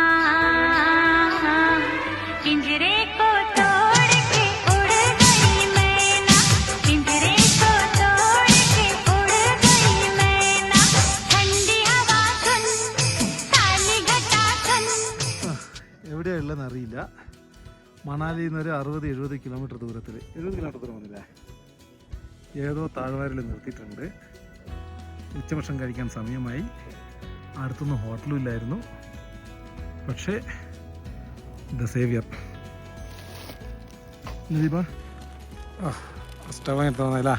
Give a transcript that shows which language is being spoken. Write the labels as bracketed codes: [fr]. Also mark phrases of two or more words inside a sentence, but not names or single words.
[hi] पिंजरे को तोड़ के उड़ गई मैना, पिंजरे को तोड़ के उड़ गई मैना, ठंडी हवा सुन, काली घटा सुन. [ml] എവിടെയാ ഉള്ളതെന്ന് അറിയില്ല. മണാലിയിൽ നിന്ന് ഒരു 60-70 കിലോമീറ്റർ ദൂരത്തിൽ, 70 കിലോമീറ്റർ ദൂരം വന്നില്ലേ, ഏതോ താഴ്വാരയിൽ നിർത്തിയിട്ടുണ്ട്. ഉച്ചഭക്ഷണം കഴിക്കാൻ സമയമായി. അടുത്തൊന്നും ഹോട്ടലും ഇല്ലായിരുന്നു. പക്ഷേ ദ സേവിയർ ദീപ സ്റ്റവ് തോന്നല.